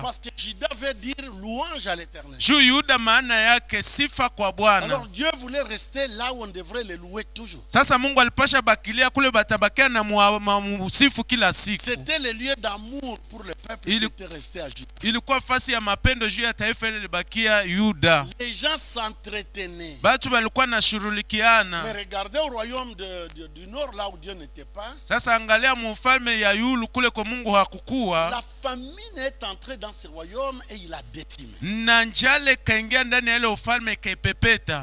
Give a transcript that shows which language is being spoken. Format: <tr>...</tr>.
<fr>Parce que Juda veut dire louange à l'Éternel.</fr> <sw>Juu Yuda maana yake sifa kwa Bwana.</sw> <fr>Alors Dieu voulait rester là où on devrait le louer toujours.</fr> <sw>Sasa Mungu alipasha bakilia kule batabakia na musifu kila siku.</sw> <fr>C'était le lieu d'amour pour le peuple qui était resté à Juda.</fr> <sw>Ilikuwa fasi ya mapendo juu ya taifa ile libakia Yuda.</sw> <fr>Les gens s'entretenaient.</fr> <sw>Batu balikuwa na shurulikiana.</sw> <fr>Mais regardez au royaume du nord là où Dieu n'était pas.</fr> <sw>Sasa angalia mufalme ya yulu kule kwa Mungu hakukua.</sw> <fr>La famine est entrée dans ce royaume et il a décimé.</fr> <sw>Na njale kaingia ndani ya ile ufalme kaipepeta.</sw>